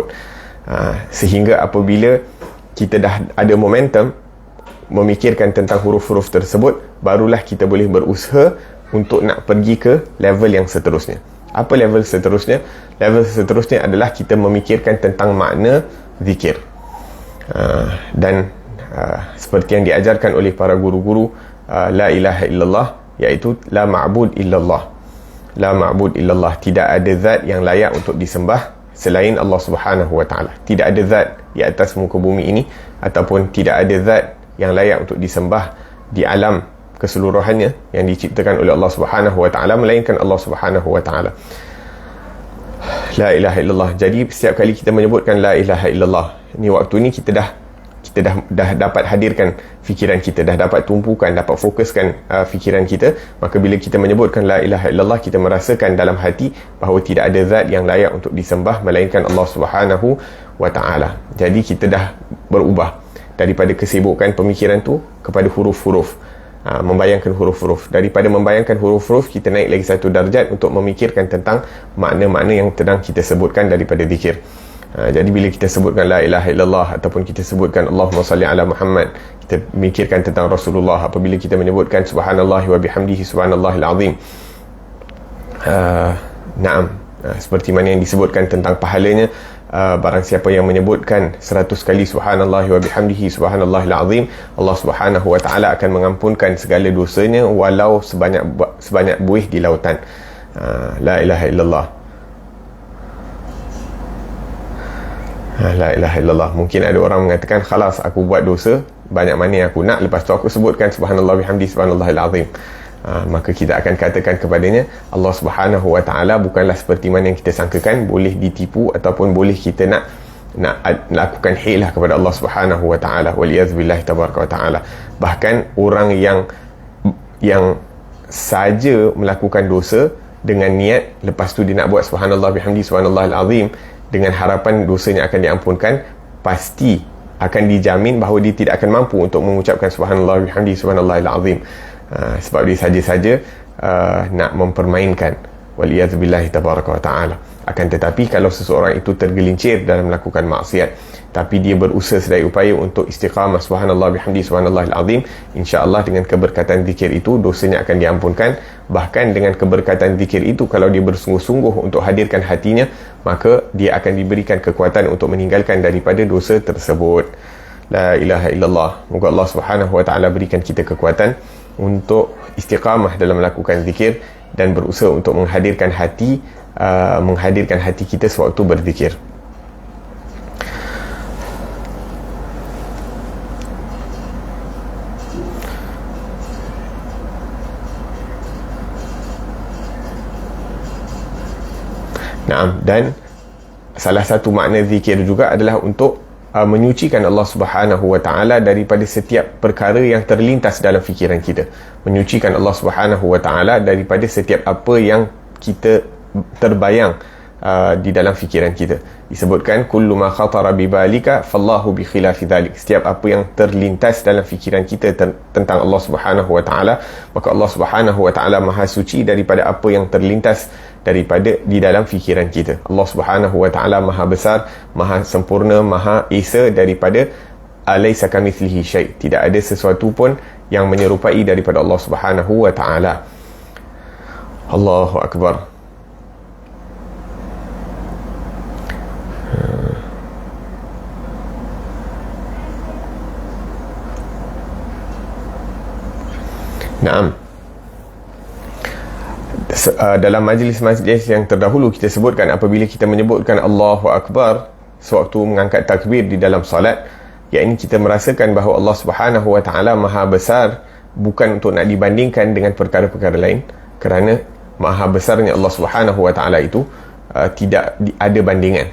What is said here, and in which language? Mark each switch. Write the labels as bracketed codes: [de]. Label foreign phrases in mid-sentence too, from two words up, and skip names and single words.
[ms] Sehingga apabila kita dah ada momentum memikirkan tentang huruf-huruf tersebut, barulah kita boleh berusaha untuk nak pergi ke level yang seterusnya. Apa level seterusnya? Level seterusnya adalah kita memikirkan tentang makna zikir. Dan seperti yang diajarkan oleh para guru-guru, [ar] لا إله إلا الله، iaitu لا معبود إلا الله. لا معبود إلا الله, [ms] tidak ada zat yang layak untuk disembah selain [ar] الله سبحانه وتعالى. [ms] Tidak ada zat di atas muka bumi ini, ataupun tidak ada zat yang layak untuk disembah di alam keseluruhannya yang diciptakan oleh [ar] الله سبحانه وتعالى, [ms] melainkan [ar] الله سبحانه وتعالى. لا إله إلا الله. [ms] Jadi setiap kali kita menyebutkan [ar] لا إله إلا الله, [ms] ni waktu ni kita dah dapat hadirkan fikiran kita, dah dapat tumpukan, dapat fokuskan fikiran kita. Maka bila kita menyebutkan [ar] لا إله إلا الله, [ms] kita merasakan dalam hati bahawa tidak ada zat yang layak untuk disembah melainkan [ar] الله سبحانه وتعالى. [ms] Jadi kita dah berubah daripada kesibukan pemikiran tu kepada huruf-huruf, membayangkan huruf-huruf. Daripada membayangkan huruf-huruf, kita naik lagi satu darjat untuk memikirkan tentang makna-makna yang sedang kita sebutkan daripada zikir. Jadi bila kita sebutkan [ar] لا إله إلا الله, [ms] ataupun kita sebutkan [ar] اللهم صل على محمد, [ms] kita mikirkan tentang Rasulullah. Apabila kita menyebutkan [ar] سبحان الله وبحمده سبحان الله العظيم, [ms] seperti mana yang disebutkan tentang pahalanya, barang siapa yang menyebutkan 100 kali [ar] سبحان الله وبحمده سبحان الله العظيم, الله سبحانه وتعالى [ms] akan mengampunkan segala dosanya walau sebanyak buih di lautan. [ar] لا إله إلا الله. لا إله إلا الله. [ms] Mungkin ada orang mengatakan, khalas, aku buat dosa banyak mana yang aku nak, lepas tu aku sebutkan [ar] سبحان الله بحمده سبحان الله العظيم. [ms] Maka kita akan katakan kepadanya, [ar] الله سبحانه وتعالى [ms] bukanlah seperti mana yang kita sangkakan, boleh ditipu ataupun boleh kita nak lakukan hilah kepada [ar] الله سبحانه وتعالى. والعياذ بالله تبارك وتعالى. [ms] Bahkan orang yang saja melakukan dosa dengan niat, lepas tu dia nak buat [ar] سبحان الله بحمده سبحان الله العظيم [ms] dengan harapan dosanya akan diampunkan, pasti akan dijamin bahawa dia tidak akan mampu untuk mengucapkan [ar] سبحان الله بحمده سبحان الله العظيم. [ms] Sebab dia saja-saja nak mempermainkan, [ar] والعياذ بالله تبارك وتعالى. [ms] Akan tetapi kalau seseorang itu tergelincir dalam melakukan maksiat, tapi dia berusaha sedaya upaya untuk istiqamah [ar] سبحان الله بحمده سبحان الله العظيم, إن شاء الله [ms] dengan keberkatan zikir itu dosanya akan diampunkan. Bahkan dengan keberkatan zikir itu, kalau dia bersungguh-sungguh untuk hadirkan hatinya, maka dia akan diberikan kekuatan untuk meninggalkan daripada dosa tersebut. [ar] لا إله إلا الله. [ms] Moga [ar] الله سبحانه وتعالى [ms] berikan kita kekuatan untuk istiqamah dalam melakukan zikir dan berusaha untuk menghadirkan hati kita sewaktu berzikir. Dan salah satu makna zikir juga adalah untuk menyucikan [ar] الله سبحانه وتعالى [ms] daripada setiap perkara yang terlintas dalam fikiran kita. Menyucikan [ar] الله سبحانه وتعالى [ms] daripada setiap apa yang kita terbayang di dalam fikiran kita. [ar] Disebutkan كل ما خطر ببالك فالله بخلاف ذلك. [ms] Setiap apa yang terlintas dalam fikiran kita tentang [ar] الله سبحانه وتعالى, [ms] maka [ar] الله سبحانه وتعالى [ms] Maha suci daripada apa yang terlintas daripada di dalam fikiran kita. [ar] الله سبحانه وتعالى [ms] Maha besar, Maha sempurna, Maha esa daripada [ar] ليس كمثله شيء'. [ms] Tidak ada sesuatu pun yang menyerupai daripada [ar] الله سبحانه وتعالى. الله أكبر. نعم. [ms] Dalam majlis-majlis yang terdahulu kita sebutkan, apabila kita menyebutkan [ar] الله أكبر [ms] sewaktu mengangkat takbir di dalam solat, yakni kita merasakan bahawa [ar] الله سبحانه وتعالى [ms] Maha besar, bukan untuk nak dibandingkan dengan perkara-perkara lain, kerana Maha besarnya [ar] الله سبحانه وتعالى [ms] itu tidak ada bandingan.